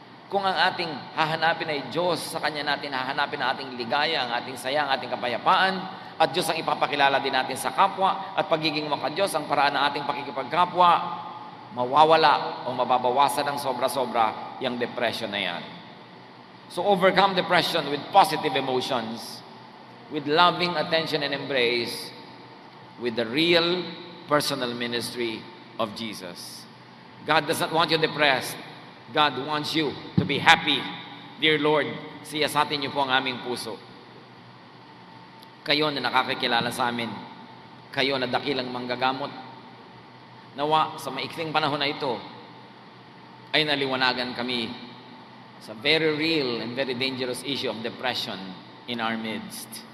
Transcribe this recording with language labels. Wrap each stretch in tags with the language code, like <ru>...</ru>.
<tl>Kung ang ating hahanapin ay Diyos, sa Kanya natin hahanapin ang ating ligaya, ang ating saya, ang ating kapayapaan, at Diyos ang ipapakilala din natin sa kapwa, at pagiging maka-Diyos ang paraan ng ating pakikipagkapwa, mawawala o mababawasan ng sobra-sobra yung depression na yan.</tl> <en>So overcome depression with positive emotions, with loving attention and embrace, with the real personal ministry of Jesus. God does not want you depressed. God wants you to be happy.</en> <tl>Dear Lord, siyasatin niyo po ang aming puso. Kayo na nakakakilala sa amin. Kayo na dakilang manggagamot. Nawa sa maikling panahon na ito ay naliwanagan kami sa</tl> <en>very real and very dangerous issue of depression in our midst.</en>